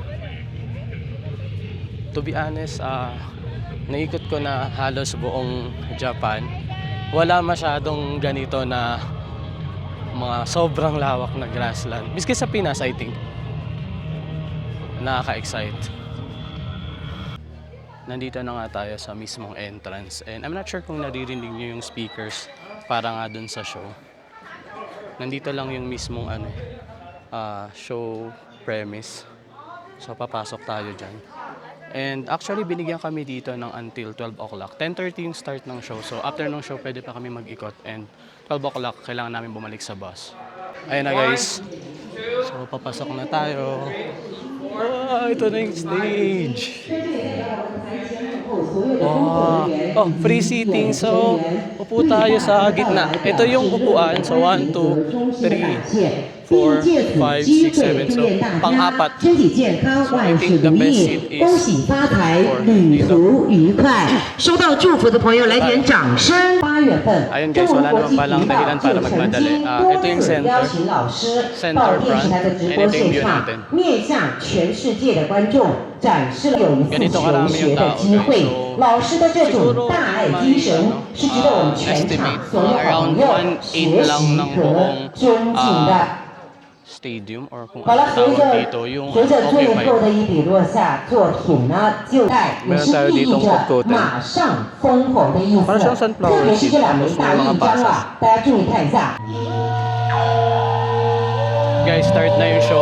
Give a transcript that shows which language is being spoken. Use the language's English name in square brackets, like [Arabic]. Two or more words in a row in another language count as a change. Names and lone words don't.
[English] To be honest, [Filipino] naikot ko na halos buong Japan. Wala masyadong ganito na mga sobrang lawak na grassland. Miski sa Pinas, [English] I think. [Filipino] Nakaka-excite. Nandito na nga tayo sa mismong entrance. [English] And I'm not sure [Filipino] kung naririnig niyo yung speakers para nga dun sa show. Nandito lang yung mismong [English] show premise. [Filipino] So papasok tayo dyan. And actually, binigyan kami dito ng [English] until 12 o'clock. [Filipino] 10:30 yung start ng show. So after ng show, pwede pa kami mag-ikot. And 12 o'clock, kailangan namin bumalik sa bus. Ayun na, guys. So papasok na tayo. Oh, ito na yung stage. Oh, [English] free seating. [Filipino] So, upo tayo sa gitna. Ito yung upuan. So, 1, 2, 3, 4, 5, 6, 7. So, pang-apat. [English] So, I think the best seat is 4 dito. [Chinese] 收到祝福的朋友来点掌声。8月份， [Filipino] Ayun guys, wala naman palang dahilan para magmadali. Ito yung [English] center front, [Filipino] and ito yung view natin. [Chinese] 面向全世界的观众展示了有一次求学的机会。老师的这种大爱精神是值得我们全场所有好朋友学习和尊敬的。 [English] stadium or kung [Chinese] 好 [Filipino] ano [Chinese] 了，随 [Filipino] tawag [Chinese] 着 [Filipino] dito, yung [Chinese] 随着最 [Filipino] Occupy. [Chinese] 后的一笔落下，作品呢就在也 [Filipino] Meron [Chinese] 是 [Filipino] tayo [Chinese] 意 [Filipino] ditong [Chinese] 义着 [Filipino] Occupy. [Chinese] 马上封口的意 [Filipino] Parang siyang [Chinese] 思。 [Filipino] sunflower [Chinese] 特别是 [Filipino] seed, [Chinese] 这两枚 [Filipino] tapos [Chinese] 大 [Filipino] may mga [Chinese] 印章 [Filipino] pasas. [Chinese] 啊，大家注意看一下。 [Filipino] Guys, start na yung show.